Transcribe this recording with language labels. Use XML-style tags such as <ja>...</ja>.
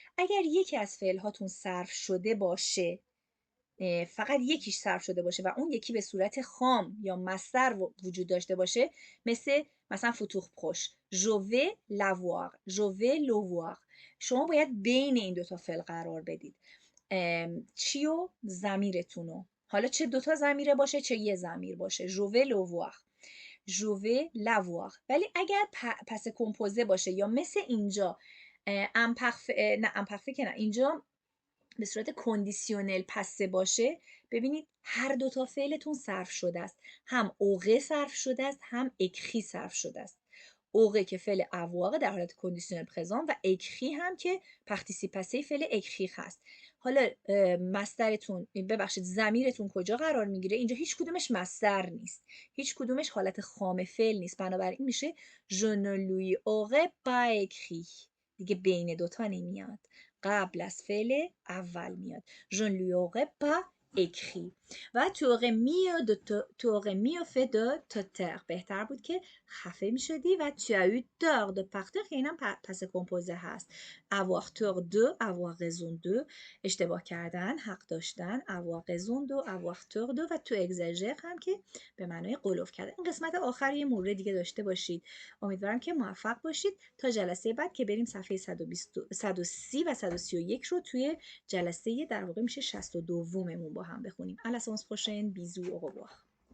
<fa>اگر یکی از فعل هاتون صرف شده باشه، فقط یکیش صرف شده باشه و اون یکی به صورت خام یا مصدر وجود داشته باشه، مثلا فتوح پروش</fa> <fr>je vais la voir je vais le voir،</fr> <fa>شما باید بین این دوتا فعل قرار بدید. چیو؟ ضمیرتونو. حالا چه دوتا ضمیره باشه چه یه ضمیر باشه.</fa> <fr>je vais le voir je vais la voir.</fr> <fa>ولی اگر پس کمپوزه باشه یا مثل اینجا امپرفه که نه، اینجا به صورت کندیسیونل پسه باشه، ببینید هر دو تا فعلتون صرف شده است. هم اوقه صرف شده است هم اکری صرف شده است. اوقه که فعل اواقه در حالت کندیسیونل پرزان و اکری هم که پارتیسیپاسیون فعل اکری هست. حالا مصدرتون، ببخشید ضمیرتون کجا قرار میگیره؟ اینجا هیچ کدومش مصدر نیست، هیچ کدومش حالت خام فعل نیست، بنابراین میشه</fa> <fr>je ne lui aurais pas écrit.</fr> <fa>دیگه بین دوتا نمیاد، قبل از فعل اول میاد.</fa> <fr>je ne lui aurais pas écrit. و tu aurais mieux fait de te taire.</fr> <fa>بهتر بود که خفه میشدی و</fa> <fr>tu as eu tort de partir</fr> <fa>که اینم پس کمپوزه هست. avoir tort de avoir raison de، اشتباه کردن، حق داشتن، avoir raison de avoir tort de، و</fa> <fr>tu exagères</fr> <fa>هم که به معنای غلوف کردن. این قسمت آخر یه مورد دیگه داشته باشید. امیدوارم که موفق باشید. تا جلسه بعد که بریم صفحه 130 و 131 رو توی جلسه در واقع میشه 62 مون با هم بخونیم.</fa> <fr>À la séance prochaine. Bisous, au revoir.</fr>